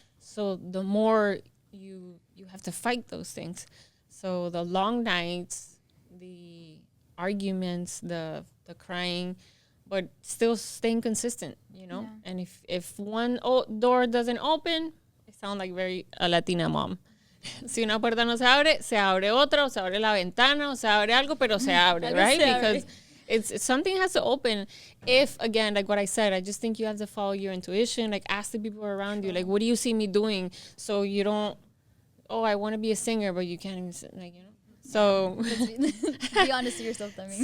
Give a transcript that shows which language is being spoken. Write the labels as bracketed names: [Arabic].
[English] So the more you have to fight those things. So the long nights, the arguments, the crying, but still staying consistent, Yeah. And if one door doesn't open, I sound like very a Latina mom. [Spanish] Si una puerta no se abre otra, o se abre la ventana, o se abre algo, pero se abre, right? [English] Because it's something has to open. If, again, like what I said, I just think you have to follow your intuition, like ask the people around you, like, what do you see me doing? So you don't, I want to be a singer, but you can't even, like, So be honest to yourself, I mean.